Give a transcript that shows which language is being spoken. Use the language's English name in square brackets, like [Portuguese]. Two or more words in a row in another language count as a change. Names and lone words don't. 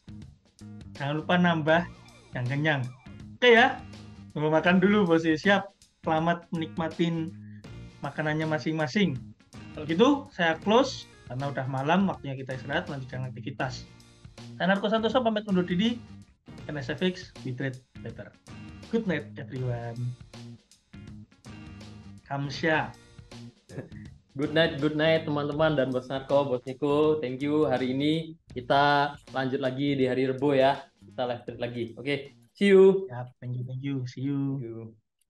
[Indonesian] Jangan lupa nambah yang kenyang. Oke ya. Mau makan dulu Bos. Siap. Selamat menikmatin makanannya masing-masing. Kalau gitu saya close karena udah malam, waktunya kita istirahat, lanjutkan aktivitas. Saya Narko Santoso pamit undur diri. NSFX, [English] we trade better. Good night everyone. [Indonesian] Kamsya. [English] Good night [Indonesian] teman-teman dan Bos Narko, Bos Niko. [English] Thank you. [Indonesian] Hari ini kita lanjut lagi di hari Rebo ya. Kita [English] live trade [Indonesian] lagi. Oke, [English] see you. Ya, thank you. See you.